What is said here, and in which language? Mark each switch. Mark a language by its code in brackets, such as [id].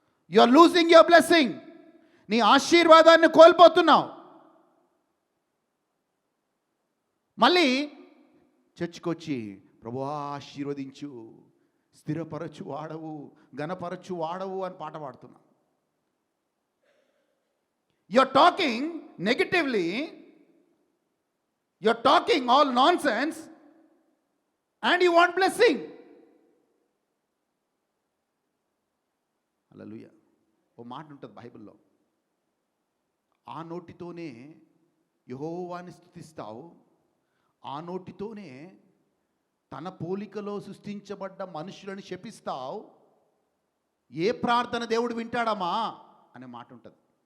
[en] You are losing your blessing. [te] నీ ఆశీర్వాదాన్ని కోల్పోతున్నావు. మళ్ళీ చర్చికి వచ్చి ప్రభువా ఆశీర్వదించు, స్థిరపరచు వాడవు, ఘనపరచు వాడవు అని పాట పాడుతున్నావు. You are talking negatively, [en] you're talking all nonsense and you want blessing. [te] హల్లెలూయా. ఓ మాట ఉంటుంది బైబిల్లో, ఆ నోటితోనే యెహోవాని స్తుతిస్తావు, ఆ నోటితోనే తన పోలికలో సృష్టించబడ్డ మనుషులను శపిస్తావు, ఏ ప్రార్థన దేవుడు వింటాడమ్మా అనే మాట ఉంటుంది.